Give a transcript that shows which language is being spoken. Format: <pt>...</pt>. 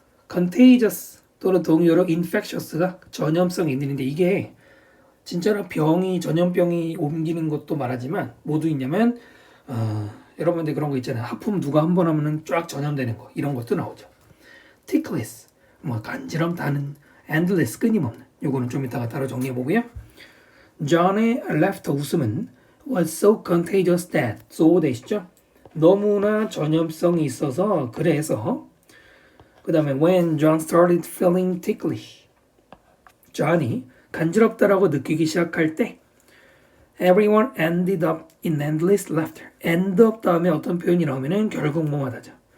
<ko>contagious 또는 동의어로 infectious가 전염성 있는데 이게 진짜로 병이 전염병이 옮기는 것도 말하지만 뭐도 있냐면 여러분들 그런 거 있잖아요. 하품 누가 한 번 하면은 쫙 전염되는 거 이런 것도 나오죠. ticklish 뭐 간지럼 다는 endless 끊임없는 요거는 좀 이따가 따로 정리해 보고요. John의 laughter 웃음은</ko> <en>was so contagious that</en> <ko>so 되시죠? 너무나 전염성이 있어서 그래서 그 다음에</ko> <en>when John started feeling ticklish</en> <ko>John이 간지럽다라고 느끼기 시작할 때</ko> <en>everyone ended up in endless laughter</en> <ko>end up 다음에 어떤 표현이 나오면은 결국 뭐하다죠.</ko>